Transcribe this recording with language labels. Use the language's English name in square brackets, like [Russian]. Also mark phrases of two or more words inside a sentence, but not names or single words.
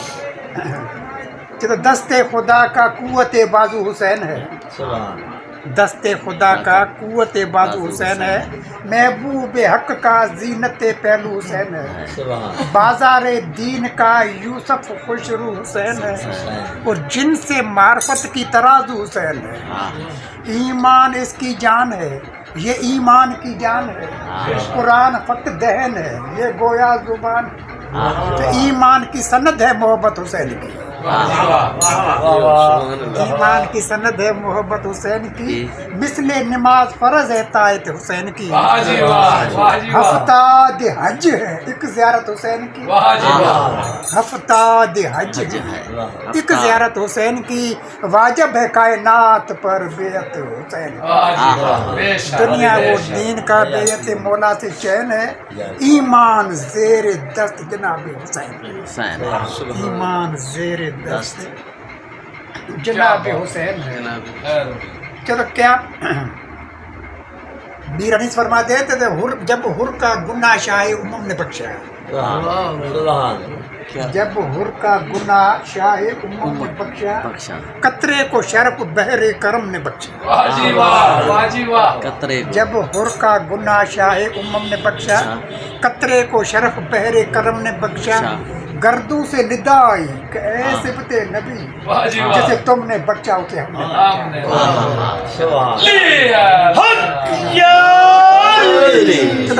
[Urdu] دست خدا کا قوت بازو حسین ہے دست خدا کا قوت بازو حسین ہے محبوب حق کا زینت پہلو حسین ہے بازار دین کا یوسف خوشرو حسین ہے اور جن سے معرفت کی ترازو حسین ہے ایمان اس کی جان ہے یہ ایمان کی جان ہے، قرآن فقط دہن ہے، یہ گویا زبان تو ایمان کی سند ہے محبت حسین کی، ایمان کی سند ہے محبت حسین کی، مثل نماز فرض ہے طاعت حسین کی، ہفتاد حج ہے ایک زیارت حسین کی، ہفتاد حج ہے ایک زیارت حسین کی، واجب ہے کائنات پر بیعت حسین کی، دنیا وہ دین کا بیعت مولا سے چین ہے، ایمان زیر دست جناب حسین، ایمان زیر دست جناب حسین ہے۔ چلو کیا میر انیس فرما دیتے تھے جب حر کا گناہ شاہ امم نے بخشا، جب حر کا گناہ شاہ امم نے بخشا، قطرے کو شرف بحر کرم نے بخشا، جب حر کا گناہ شاہ امم نے بخشا، قطرے کو شرف بحر کرم نے بخشا، گردوں سے ندا آئی کہ اے صفت نبی جسے تم نے بخشا اسے ہم نے بخشا۔